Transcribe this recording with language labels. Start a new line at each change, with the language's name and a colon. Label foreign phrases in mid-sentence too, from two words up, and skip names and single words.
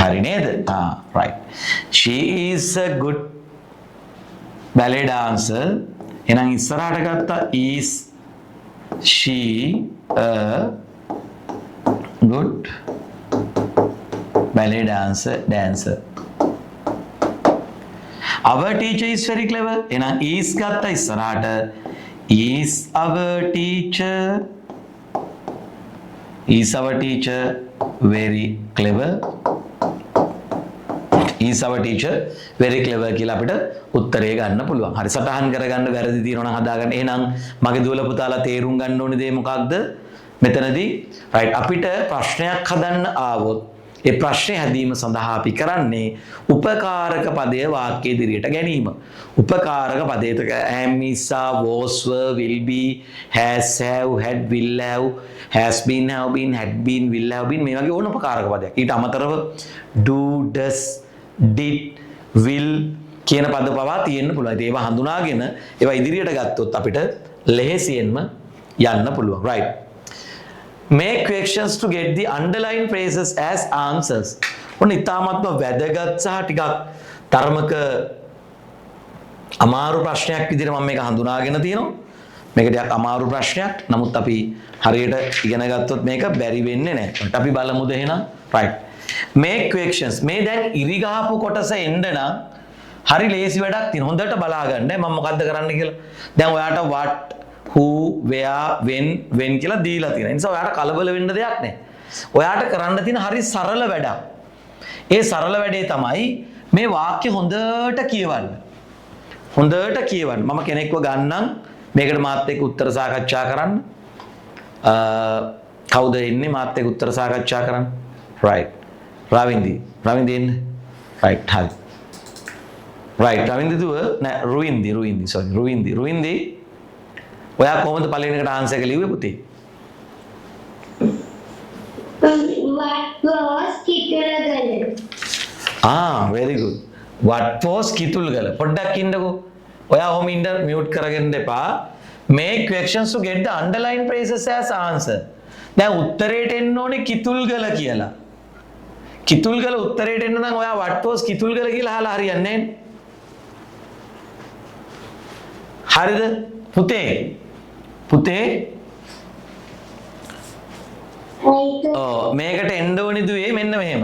Sinhala: හරි නේද?
English: right. She is a good ballet dancer.
Sinhala: එහෙනම් ඉස්සරහට ගත්තා
English: is she a good ballet dancer. Our teacher is very clever.
Sinhala: එහෙනම් is ගත්තා ඉස්සරහට.
English: Is our teacher very clever? Is our teacher very clever
Sinhala: කියලා අපිට උත්තරේ ගන්න පුළුවන්. හරි, සටහන් කරගන්න වැරදි තියෙනවා නම් හදාගන්න. එහෙනම් මගේ දුවලා පුතාලා තේරුම් ගන්න ඕනේ දේ මොකක්ද? මෙතනදී right අපිට ප්‍රශ්නයක් හදන්න ආවොත් ඒ ප්‍රශ්නේ හැදීම සඳහා අපි කරන්නේ උපකාරක පදය වාක්‍ය ඉදිරියට ගැනීම. උපකාරක පදයට
English: am, is, are, was, were, will be, has, have, had, will have, has been, have been, had been, will have been
Sinhala: මේ වගේ ඕන උපකාරක පදයක්. ඊට අමතරව
English: do, does, did, will
Sinhala: කියන පද පවා තියෙන්න පුළුවන්. ඒවා හඳුනාගෙන ඒවා ඉදිරියට ගත්තොත් අපිට ලෙහෙසියෙන්ම යන්න පුළුවන්.
English: right. Make questions to get the underlined phrases as answers.
Sinhala: ඔන්න ඉතාමත්ම වැදගත් සහ ටිකක් ධර්මක අමාරු ප්‍රශ්නයක් විදිහට මම මේක හඳුනාගෙන තියෙනවා. මේක ටිකක් අමාරු ප්‍රශ්නයක්. නමුත් අපි හරියට ඉගෙන ගත්තොත් මේක බැරි වෙන්නේ නැහැ. අපි බලමුද එහෙනම්?
English: right. Make questions.
Sinhala: මේ දැන් ඉරි ගහපු කොටස එන්න නම් හරි ලේසි වැඩක් තියෙනවා. හොඳට බලාගන්න මම මොකද්ද කරන්න කියලා. දැන් ඔයාට
English: what, who, where, when
Sinhala: කියලා දීලා තියෙනවා. ඒ නිසා ඔයාට කලබල වෙන්න දෙයක් නැහැ. ඔයාට කරන්න තියෙන හරි සරල වැඩක්. ඒ සරල වැඩේ තමයි මේ වාක්‍ය හොඳට කියවන්න. හොඳට කියවන්න. මම කෙනෙක්ව ගන්නම් මේකට මාත් එක්ක උත්තර සාකච්ඡා කරන්න. කවුද ඉන්නේ මාත් එක්ක උත්තර සාකච්ඡා කරන්න? right. රවින්දි එන්න. right. හරි.
English: right.
Sinhala: රවින්දි දුව නෑ රුවින්දි ඔයා කොහොමද පළවෙනි එකට ආන්සර් එක ලිව්වේ පුතේ?
English: What was Kitulagala? very good. What was Kitulagala?
Sinhala: පොඩ්ඩක් ඉන්නකෝ. ඔයා ඔහොම ඉන්න මියුට් කරගෙන දෙපා.
English: Make questions to get the underlined phrases as answer.
Sinhala: දැන් උත්තරේට එන්න ඕනේ කිතුල්ගල කියලා. කිතුල්ගල උත්තරේට එන්න නම් ඔයා
English: what was
Sinhala: කිතුල්ගල කියලා අහලා හරියන්නේ නැහැ. හරිද? පුතේ මේකට එන්න ඕනි දුවේ මෙන්න මෙහෙම.